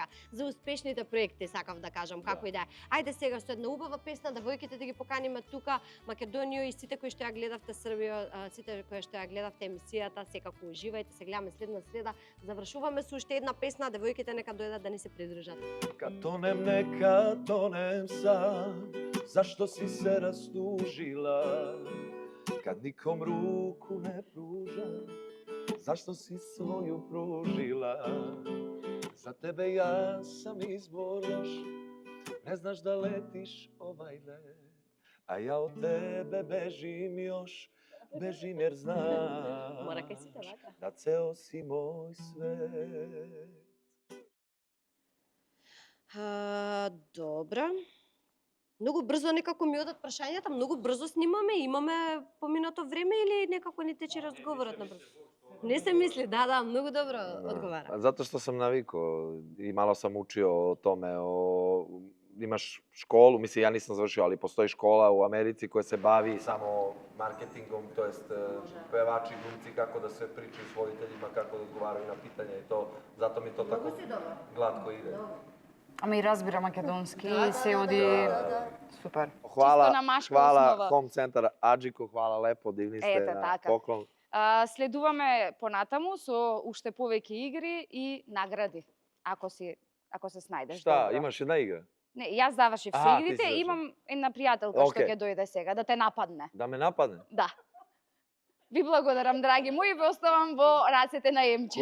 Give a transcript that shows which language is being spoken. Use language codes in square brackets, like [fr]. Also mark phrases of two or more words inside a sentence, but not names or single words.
[mk] За успешните проекти сакав да кажам, како и да е. Ајде сега со една убава песна, девојките да ги поканиме тука, Македонија и сите кои што ја гледавте Србија, сите кои што ја гледавте емисијата, секако уживајте, се гледаме следна среда. Завршуваме со уште една песна, девојките нека дојдат да ни се придружат. [sr] Нека тонем сам, зашто си се растужила? Kad nikom ruku ne pružam, zašto si svoju pružila? Za tebe ja sam izbor još, ne znaš da letiš ovaj let, a ja od tebe bežim još, bežim jer znaš da ceo si moj svet. [mk] Добро. Многу брзо некако ми одат прашањата, многу брзо снимаме, имаме поминато време или некако ни тече разговорот на брзо? Не се мисли, да, многу добро одговара. [sr] Zato što sam navikao i malo sam učio o tome, imaš školu, mislim ja nisam završio, ali postoji škola u Americi koja se bavi samo marketingom, to jest pevači, glumci, kako da se pričaju s voditeljima, kako da odgovaraju na pitanja i to, zato mi to tako glatko ide. [mk] Ама и разбира македонски и се оди супер. [sr] Hvala Home Centar Аџико, hvala lepo, divni ste na poklon. [mk] Следуваме понатаму со уште повеќе игри и награди, ако се снајдеш. Шта, имаш една игра? Не, јас завршив се игрите, имам една пријателка што ќе дојде сега да те нападне. Да ме нападне? Да. Ви благодарам, драги мои, ве оставам во рацете на Емче.